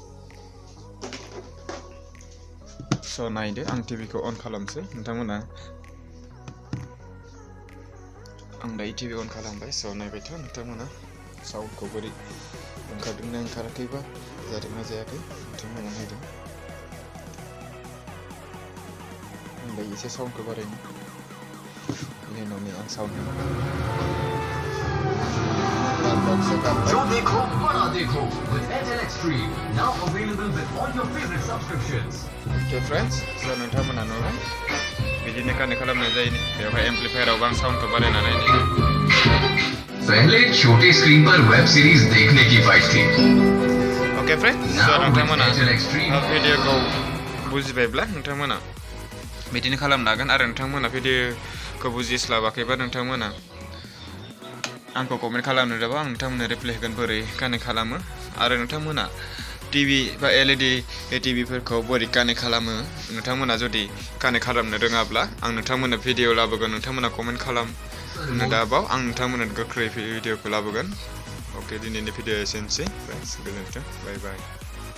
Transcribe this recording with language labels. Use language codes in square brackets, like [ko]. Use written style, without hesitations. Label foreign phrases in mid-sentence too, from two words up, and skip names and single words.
[brx] स' नायदो आं टिभिखौ अन खालामसै नोंथांमोना आं दायो टिभि अन खालामबाय स' नायबायथ' नोंथांमोना साउन्डखौ बोरै ओंखारदोंना ओंखाराखैबा जादोंना जायाखै नोंथांमोना नायदो आं दायो एसे साउन्डखौ बारायनो बेनि उनाव नै आं साउन्डखौ [hi] जो देखो बड़ा देखो [en] with Airtel Extreme now available with all your favorite subscriptions. Okay friends, so [brx] नोंथांमोना नुबाय बिदिनो कानेक्ट खालामनाय जायो बेवहाय एम्प्लिफायराव आं साउन्डखौ बारायना नायनि [hi] पहले छोटी स्क्रीन पर वेब सीरीज देखने की फाइट थी. [en] Okay friends, [brx] so नोंथांमोना भिडिअखौ बुजिबायब्ला नोंथांमोना बिदिनो खालामनो हागोन आरो नोंथांमोना भिडिअखौ बुजिस्लाबाखैबा नोंथांमोना आंखौ कमेन्ट खालामनो दाबाव आं नोंथांमोननो रिप्लाय होगोन बोरै कानेक्ट खालामो आरो नोंथांमोना टिभि बा LED टिभिफोरखौ बोरै कानेक्ट खालामो नोंथांमोना जुदि कानेक्ट खालामनो रोङाब्ला आं नोंथांमोननो भिडिअ लाबोगोन नोंथांमोना कमेन्ट खालामनो दाबाव आं नोंथांमोननो गोख्रै भिडिअखौ लाबोगोन अके दिनैनि भिडिअ एसेनोसै फ्रेन्ड्स गोजोन्थों [en] bye bye